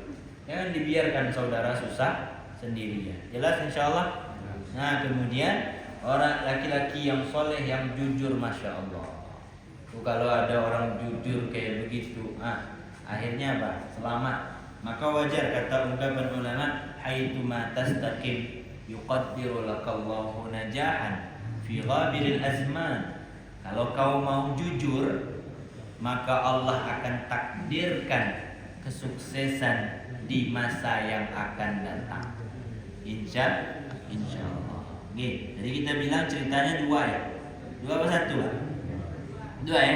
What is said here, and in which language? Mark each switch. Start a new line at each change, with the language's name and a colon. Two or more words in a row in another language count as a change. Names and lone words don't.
Indonesian: Jangan dibiarkan saudara susah sendirian. Jelas
Arabic: إن شاء الله.
Indonesian: Nah kemudian orang laki-laki yang soleh, yang jujur,
Arabic: ما شاء الله.
Indonesian: Tuh kalau ada orang jujur kayak begitu, akhirnya apa? Selamat. Maka wajar kata ungkapan ulama,
Arabic: حيثما تستقم يقدر لك الله نجاحا في غابر الأزمان.
Indonesian: Kalau kau mau jujur, maka Allah akan takdirkan kesuksesan di masa yang akan datang.
Arabic: إن شاء الله.
Indonesian: Oke, jadi kita bilang ceritanya 2 ya. 2 apa 1? 2 ya.